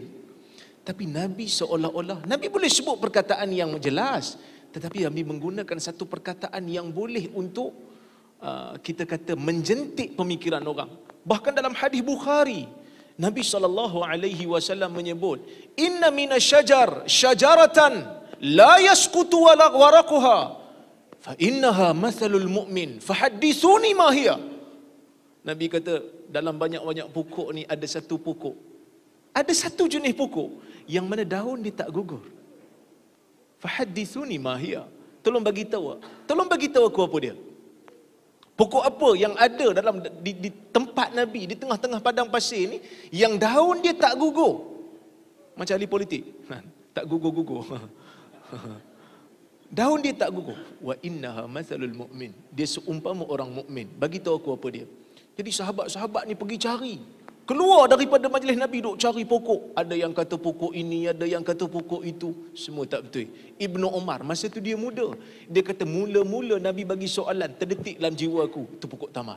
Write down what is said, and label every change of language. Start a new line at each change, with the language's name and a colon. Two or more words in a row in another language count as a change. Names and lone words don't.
Malay: Tapi Nabi seolah-olah, Nabi boleh sebut perkataan yang jelas, tetapi Nabi menggunakan satu perkataan yang boleh untuk kita kata menjentik pemikiran orang. Bahkan dalam hadis Bukhari, Nabi SAW menyebut,
Arabic: "إن من الشجر شجرة لا يسقط ورقها فإنها مثل المؤمن فحدثوني ما هي."
Malay: Nabi kata, dalam banyak-banyak pokok ni ada satu pokok, ada satu jenis pokok yang mana daun dia tak gugur.
Arabic: فحدثوني ما هي.
Malay: Tolong bagi tahu aku apa dia. Pokok apa yang ada dalam di tempat Nabi, di tengah-tengah padang pasir ni, yang daun dia tak gugur. Macam ahli politik, tak gugur-gugur. Daun dia tak gugur.
Arabic: وإنها مثل المؤمن.
Malay: Dia seumpama orang mukmin. Bagi tahu aku apa dia. Jadi sahabat-sahabat ni pergi cari. Keluar daripada majlis Nabi, duk cari pokok. Ada yang kata pokok ini, ada yang kata pokok itu. Semua tak betul. Ibnu Umar, masa tu dia muda, dia kata mula-mula Nabi bagi soalan, terdetik dalam jiwa aku, itu pokok tamar.